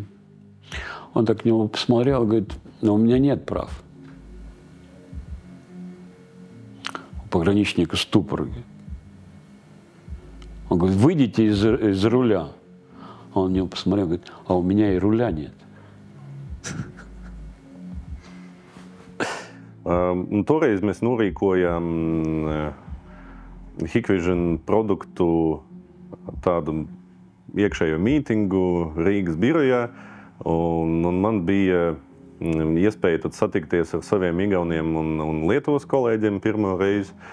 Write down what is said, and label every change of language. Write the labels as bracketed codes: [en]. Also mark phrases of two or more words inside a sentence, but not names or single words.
[ru] Он так к нему посмотрел и говорит, но у меня нет прав. У пограничника ступор. Он говорит, выйдите из руля. Он на него посмотрел и говорит, а у меня и руля нет. [lv] Toreiz mēs norīkojam Hikvision produktu tādu iekšējo mītingu Rīgas birojā, un man bija iespēja tad satikties ar saviem igauniem un Lietuvas kolēģiem pirmo reizi.